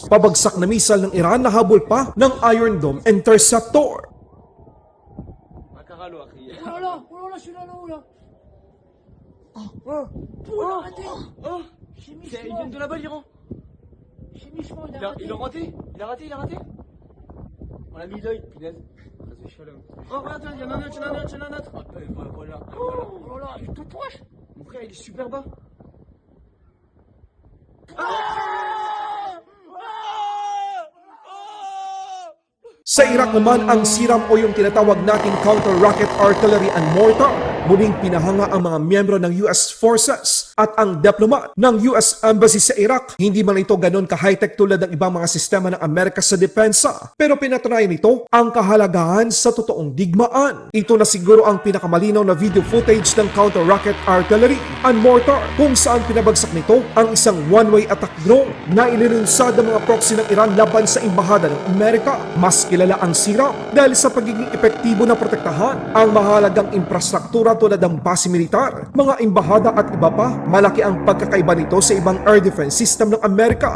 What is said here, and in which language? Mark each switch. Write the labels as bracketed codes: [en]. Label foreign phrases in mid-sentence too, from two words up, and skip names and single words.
[tl] Pabagsak na missile ng Iran na habol pa ng Iron Dome Interceptor. [fr] Celui-là là-haut là. Arrêtez. J'ai mis Il vient de là-bas l'Iran. J'ai mis chemin, Il a raté. Il a raté. On a mis l'œil, punaise. Vas-y, shalom. Oh, regarde, il y en a un autre, il y en a un autre, il y en a un autre. Voilà. Oh là là, il est tout proche. Mon frère, il est super bas. [tl] Sa Iraq naman ang SIRAM o yung tinatawag nating [en] Counter-Rocket Artillery and Mortar. [tl] Muling pinahanga ang mga miyembro ng US Forces at ang diplomat ng US Embassy sa Iraq. Hindi man ito ganon ka-high-tech tulad ng ibang mga sistema ng Amerika sa depensa. Pero pinatunayan nito ang kahalagahan sa totoong digmaan. Ito na siguro ang pinakamalinaw na [en] video footage [tl] ng [en] Counter-Rocket Artillery and Mortar [tl] kung saan pinabagsak nito ang isang [en] one-way attack drone [tl] na ililunsad ng mga proxy ng Iran laban sa Embahada ng Amerika. Mas kilala ang SIRAM dahil sa pagiging epektibo na protektahan ang mahalagang infrastruktura tulad ng base militar, mga embahada at iba pa. Malaki ang pagkakaiba nito sa ibang [en] air defense system [tl] ng Amerika.